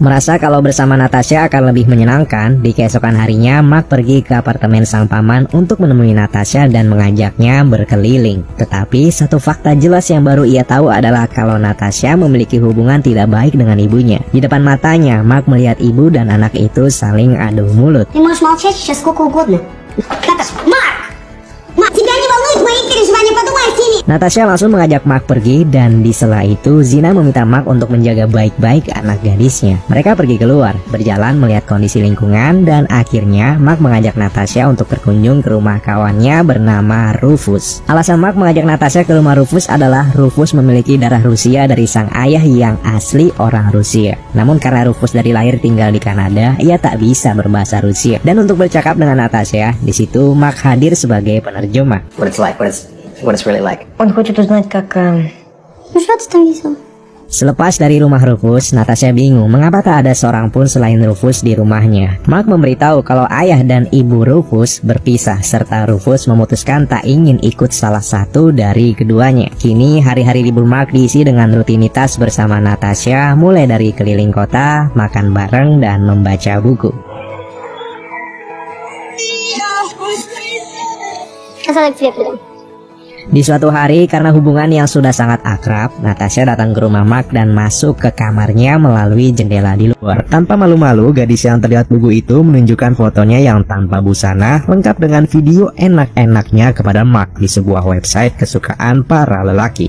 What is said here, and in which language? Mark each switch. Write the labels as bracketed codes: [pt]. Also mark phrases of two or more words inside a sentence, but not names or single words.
[id] Merasa kalau bersama Natasha akan lebih menyenangkan, di keesokan harinya Mark pergi ke apartemen sang paman untuk menemui Natasha dan mengajaknya berkeliling. Tetapi satu fakta jelas yang baru ia tahu adalah kalau Natasha memiliki hubungan tidak baik dengan ibunya. Di depan matanya, Mark melihat ibu dan anak itu saling adu mulut. [ru] Ты можешь молчать сейчас сколько угодно. Наташа, Марк! Марк, тебя не волнует мои переживания, подумай о Фиме. [id] Natasha langsung mengajak Mark pergi dan di sela itu Zina meminta Mark untuk menjaga baik-baik anak gadisnya. Mereka pergi keluar, berjalan melihat kondisi lingkungan dan akhirnya Mark mengajak Natasha untuk berkunjung ke rumah kawannya bernama Rufus. Alasan Mark mengajak Natasha ke rumah Rufus adalah Rufus memiliki darah Rusia dari sang ayah yang asli orang Rusia. Namun karena Rufus dari lahir tinggal di Kanada, ia tak bisa berbahasa Rusia. Dan untuk bercakap dengan Natasha, di situ Mark hadir sebagai penerjemah. [en] What it's like, what it's really like. [ru] Он хочет узнать, как... Ну что ты там весел? [id] Selepas dari rumah Rufus, Natasha bingung mengapa tak ada seorang pun selain Rufus di rumahnya. Mark memberitahu kalau ayah dan ibu Rufus berpisah, serta Rufus memutuskan tak ingin ikut salah satu dari keduanya. Kini hari-hari libur Mark diisi dengan rutinitas bersama Natasha, mulai dari keliling kota, makan bareng, dan membaca buku. [ru] Сказала к тебе приду. [id] Di suatu hari, karena hubungan yang sudah sangat akrab, Natasha datang ke rumah Mark dan masuk ke kamarnya melalui jendela di luar. Tanpa malu-malu, gadis yang terlihat lugu itu menunjukkan fotonya yang tanpa busana, lengkap dengan video enak-enaknya kepada Mark di sebuah website kesukaan para lelaki.